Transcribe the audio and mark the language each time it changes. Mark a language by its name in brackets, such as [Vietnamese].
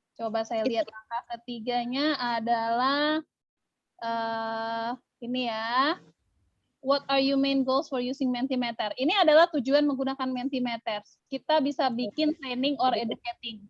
[Indonesian] Coba saya lihat langkah ketiganya adalah ini ya. [English] What are your main goals for using Mentimeter? [Indonesian] Ini adalah tujuan menggunakan Mentimeter. Kita bisa bikin [English] training or educating.